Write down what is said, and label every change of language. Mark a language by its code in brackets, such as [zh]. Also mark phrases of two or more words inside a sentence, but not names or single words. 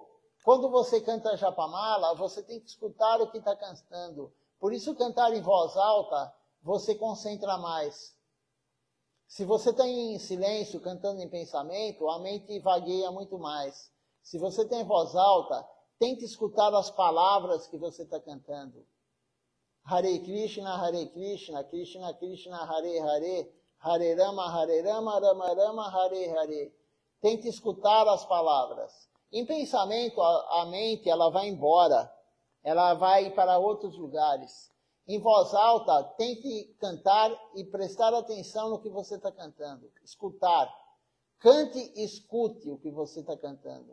[pt] Quando você canta Japamala, você tem que escutar o que está cantando. Por isso, cantar em voz alta, você concentra mais. Se você está em silêncio, cantando em pensamento, a mente vagueia muito mais. Se você tem voz alta, tente escutar as palavras que você está cantando. [sa] Hare Krishna, Krishna Krishna, Hare Hare, Hare Rama, Rama Rama, Hare Hare. [pt] Tente escutar as palavras. Em pensamento, a mente ela vai embora, ela vai para outros lugares. Em voz alta, tente cantar e prestar atenção no que você está cantando. Escutar. Cante e escute o que você está cantando.